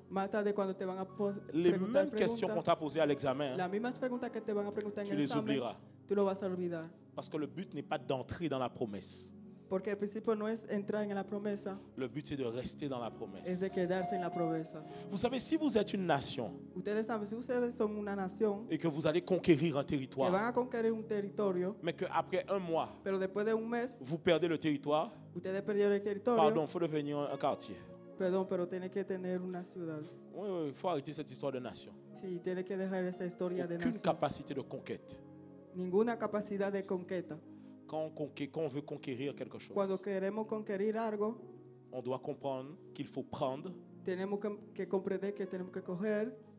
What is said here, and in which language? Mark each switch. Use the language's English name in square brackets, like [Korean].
[Spanish] más tarde cuando te van a [French] les [Spanish] preguntar [French] mêmes questions qu'on [Spanish] preguntas, [French] t'a posées à l'examen, [Spanish] las mismas preguntas que te van a preguntar en [French] tu [Spanish] el [French] les [Spanish] examen, [French] oublieras. [Spanish] tú lo vas a olvidar. [French] Parce que le but n'est pas d'entrer dans la promesse. [Spanish] Porque el principio no es entrar en la promesa, [French] Le but, c'est de rester dans la [Spanish] es [French] promesse. [Spanish] de quedarse en la promesa. [French] Vous savez, si vous êtes une nation [Spanish] Ustedes saben, si ustedes son una nación [French] et que vous allez conquérir un [Spanish] que van [French] territoire, [Spanish] a conquistar un territorio, [French] mais qu'après un mois, [Spanish] pero después de un mes, [French] vous perdez le territoire, [Spanish] ustedes perdieron el territorio, [French] pardon, il faut devenir un quartier. [Spanish] perdón, pero tiene que tener una ciudad. [French] Oui, oui, il faut arrêter cette histoire de nation. [Spanish] Sí, tiene que dejar esa historia de [French] Aucune [Spanish] nación. [French] capacité de conquête. [Spanish] Ninguna capacidad de conquista. [French] Quand on veut conquérir quelque chose, [Spanish] Cuando queremos conquistar algo, [French] on doit comprendre qu'il faut prendre, [Spanish] tenemos que comprender que tenemos que coger,